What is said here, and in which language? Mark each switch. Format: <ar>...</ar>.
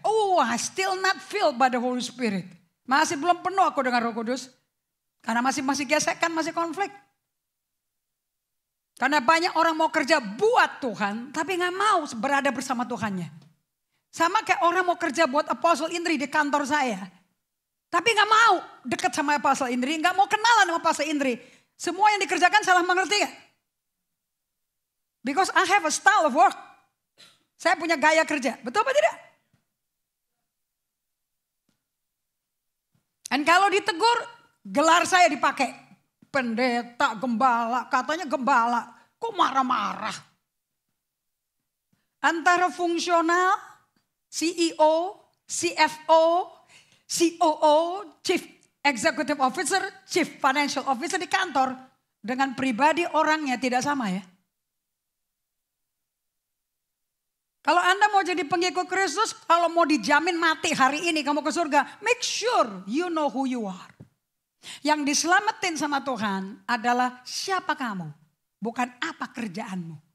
<en>Oh, I still not filled by the Holy Spirit.</en> <id>Masih belum penuh aku dengan Roh Kudus. Karena masih gesekan, masih konflik. Karena banyak orang mau kerja buat Tuhan, tapi gak mau berada bersama Tuhannya. Sama kayak orang mau kerja buat Apostle Indri di kantor saya. Tapi gak mau dekat sama Apostle Indri, gak mau kenalan sama Apostle Indri. Semua yang dikerjakan salah mengerti gak?</id> <en>Because I have a style of work.</en> <id>Saya punya gaya kerja, betul apa tidak? Dan kalau ditegur, gelar saya dipakai. Pendeta, gembala, katanya gembala. Kok marah-marah? Antara fungsional, CEO, CFO, COO, Chief Executive Officer, Chief Financial Officer di kantor. Dengan pribadi orangnya tidak sama ya. Kalau Anda mau jadi pengikut Kristus, kalau mau dijamin mati hari ini kamu ke surga,</id> <en>make sure you know who you are.</en> <id>Yang diselamatin sama Tuhan adalah siapa kamu, bukan apa kerjaanmu.</id>